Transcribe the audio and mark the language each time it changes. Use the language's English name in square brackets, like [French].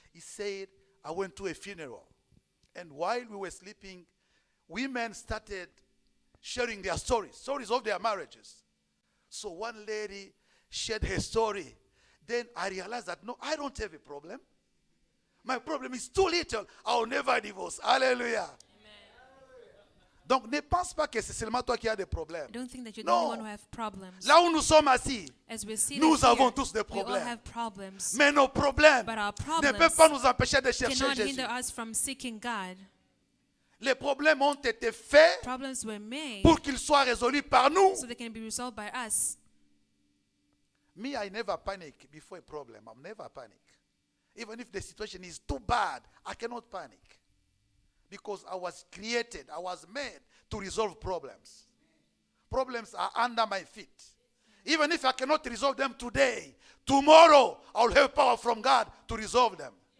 [English] He said, I went to a funeral. And while we were sleeping, women started sharing their stories of their marriages. So one lady shared her story. Then I realized that, no, I don't have a problem. My problem is too little. I'll never divorce. Hallelujah. [French] Donc ne pense pas que c'est seulement toi qui as des problèmes. [English] Don't think that you're the No. only one who have problems. [French] Là où nous sommes assis, [English] As we're seated [French] nous [English] here, [French] avons tous des [English] we all [French] problèmes. [English] have problems. [French] Mais nos problèmes [English] But our [French] ne [English] problems [French] peuvent pas nous empêcher de chercher [English] cannot [French] Jésus. [English] hinder us from seeking God. [French] Les problèmes ont été faits [English] Problems were made [French] pour qu'ils soient résolus par nous. [English] so they can be resolved by us. Me, I never panic before a problem. I'm never panic. Even if the situation is too bad, I cannot panic. Because I was created, I was made to resolve problems. Problems are under my feet. Even if I cannot resolve them today, tomorrow I'll have power from God to resolve them.